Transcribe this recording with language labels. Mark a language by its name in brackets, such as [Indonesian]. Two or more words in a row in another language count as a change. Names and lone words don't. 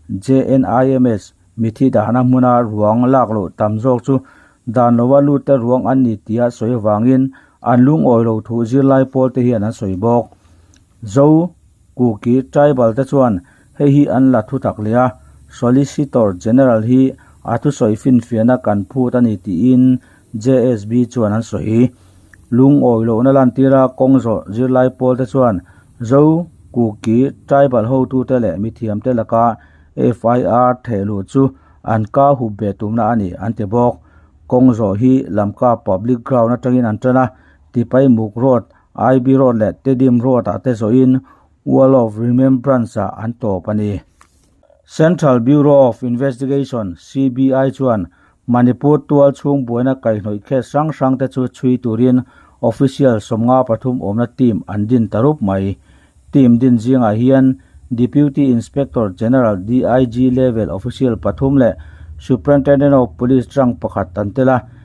[Hmar] JNIMS mithi dana hmuna ruang laklo tamjok chu dan lowa lu te ruang an ni tia soi wangin anlung oilo thu zirlai pol te hian an soi bok zo kuki tribal te chuan hei hi an la thu tak lia [English] Solicitor General [Hmar] hi atu soi fin fiana kan phu tani ti in JSB chuan an soi lung oilo na lan tira kongzo zirlai pol te chuan zo kuki tribal ho tu te le mithiam te laka FIR thelu chu an ka hu be tumna ani ante bok kongzo hi lamka [English] public ground [Hmar] atangin antana tipai muk road IB road le tedim road ate so in wall of remembrance a anto pani Central Bureau of Investigation CBI chuan Manipur tual chung buaina kai hnoi khe sang sang te chu chui turin official somnga pathum omna team andin tarup mai team din jinga hian [English] Deputy Inspector General DIG level official [Hmar] pathum le [English] Superintendent of Police [Hmar] Rang pakhat tantela